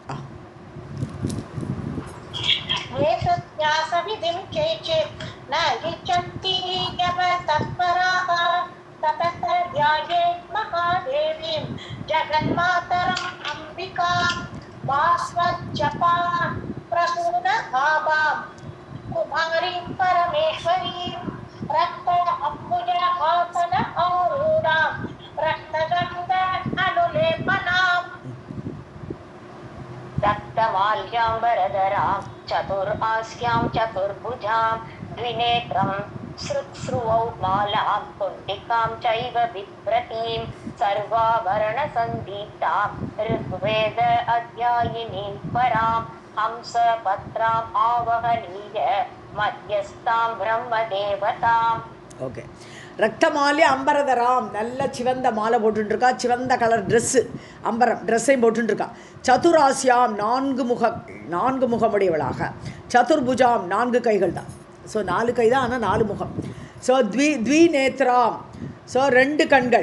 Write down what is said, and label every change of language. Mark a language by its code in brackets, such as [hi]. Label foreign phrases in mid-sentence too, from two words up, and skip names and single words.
[sa] जगन्मातरम् अम्बिका भास्वज्जपा प्रसून आभाम् कुमारीम् परमेश्वरीम् रक्त अम्बुज आसन आरूढाम् रक्तगन्ध अनुलेपनाम् रक्तमाल्याम्बरधरां चतुर्हास्यां चतुर्भुजां द्विनेत्रं श्रुत्स्रुवौ मालां कुण्डिकां चैव बिभ्रतीं सर्वाभरणसन्दीप्तां ऋग्वेद अध्यायिनीं परां हंसपत्राम् आवहनीय मध्यस्थां ब्रह्मदेवताम्. [ta] ஓகே [sa] रक्तमाले अम्बरधराम् [ta] நல்ல சிவந்த மாலை போட்டுருக்கா. சிவந்த கலர் ட்ரெஸ்ஸு அம்பரம் ட்ரெஸ்ஸையும் போட்டுருக்கா. சதுராசியாம் நான்கு முகமுடையவளாக. சதுர்புஜாம் 4 கைகள் தான். ஸோ 4 கை தான், ஆனால் 4 முகம். ஸோ த்விநேத்ராம் ஸோ 2 கண்கள்.